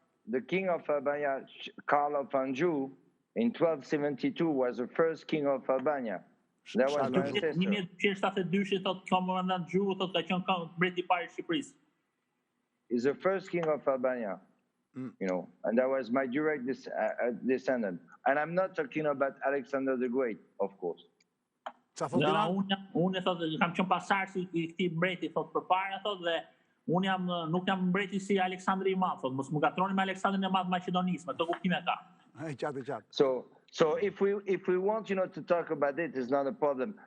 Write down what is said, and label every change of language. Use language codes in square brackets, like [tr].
[en] The king of Albania, Karl of Anjou, in 1272 was the first king of Albania. That was my ancestor. [sq] 1272 thot komandant Anjou thot ka qenë mbreti i parë i Shqipërisë. [en] He's the first king of Albania. You know, and that was my direct descendant. And I'm not talking about Alexander the Great, of course. [sq] Unë thot, kam qenë pasardhës i këtij mbreti, thot, përpara, thot, dhe unë nuk jam mbreti si Aleksandri i Madh, thot, mos më gatroni me Aleksandrin e Madh Maqedonisë, me të kuptime ka. Qartë. [en] So if we want, you know, to talk about it, it's not a problem.